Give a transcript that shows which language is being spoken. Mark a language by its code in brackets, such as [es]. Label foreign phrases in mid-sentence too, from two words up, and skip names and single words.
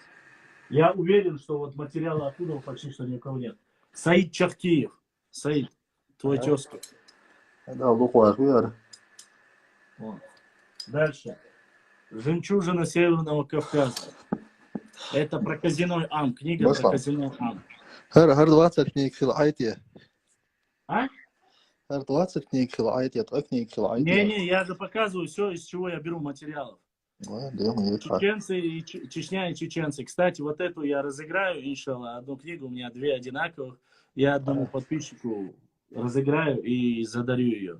[ru] Я уверен, что вот материала оттуда почти что ни у кого нет. Саид Чахкиев. Саид, твой тезка. Да, Лухуахвер. Дальше. «Жемчужина Северного Кавказа». Это про Казиной Ам. Книга про Казиной Ам. [inh] Хар 20 книг хилайтия. [ru] А? [inh] Хар 20 книг хилайтия, 3 книг хилайтия. [ru] Не, я же показываю все, из чего я беру материалов. Чеченцы и Чечня и чеченцы. Кстати, вот эту я разыграю, иншалла. Одну книгу, у меня 2 одинаковых. Я одному подписчику разыграю и задарю ее.